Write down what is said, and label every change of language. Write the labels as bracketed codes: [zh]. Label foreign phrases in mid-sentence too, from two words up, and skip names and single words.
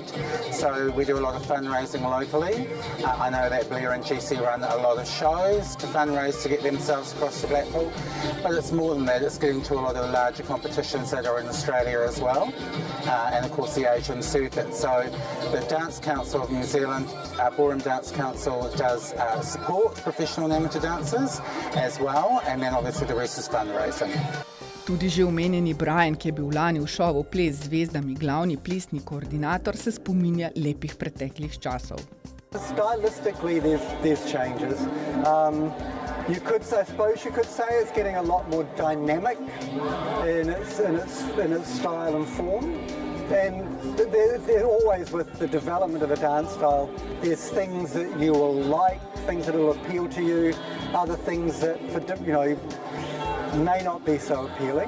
[en] So we do a lot of fundraising locally. I know that Blair and GC run a lot of shows to fundraise to get themselves across the Blackpool, but it's more than that. It's getting to a lot of the larger competitions that are in Australia as well, and of course the Asian circuit. So the Dance Council of New Zealand, Ballroom Dance Council, does support professional and amateur dancers as well, and then obviously the rest is fundraising. [sl] Tudi že omenjeni Brian, ki je bil lani v šovu Ples z zvezdami glavni plesni koordinator, se spominja lepih preteklih časov. [en] Stylistically, there's changes. I suppose you could say it's getting a lot more dynamic in its style and form. And there always, with the development of a dance style, there's things that you will like, things that will appeal to you, other things that, may not be so appealing.